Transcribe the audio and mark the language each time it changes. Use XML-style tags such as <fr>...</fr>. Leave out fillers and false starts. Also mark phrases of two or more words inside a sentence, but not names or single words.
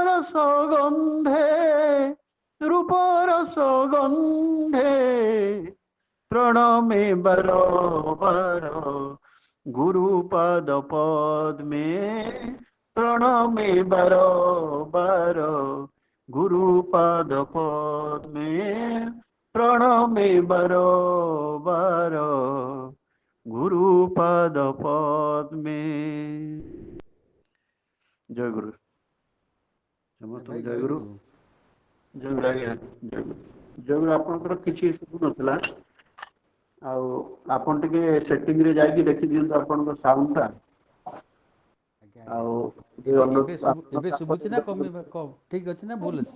<bn>সগন্ধে রূপর সগন্ধে প্রণমে বারবার গুরুপদ পদ্মে প্রণমে বারবার গুরুপদ পদ্মে প্রণমে বারবার গুরুপদ পদ্মে।</bn> <or>ଜୟ ଗୁରୁ। ସମସ୍ତଙ୍କୁ ଜୟ ଗୁରୁ। ଜୟ ଗୁରୁ ଆଜ୍ଞା, ଜୟ ଗୁରୁ। ଜୟ ଗୁରୁ। ଆପଣଙ୍କର କିଛି ଶୁଭୁନଥିଲା, ଆଉ ଆପଣ ଟିକେ ସେଟିଂ ରେ ଯାଇକି ଦେଖି ଦିଅନ୍ତୁ ଆପଣଙ୍କ ସାଉଣ୍ଡ ଟା। ଆଉ ଏବେ ଶୁଭୁଛି ନା ଠିକ ଅଛି ନା ଭୁଲ ଅଛି?</or>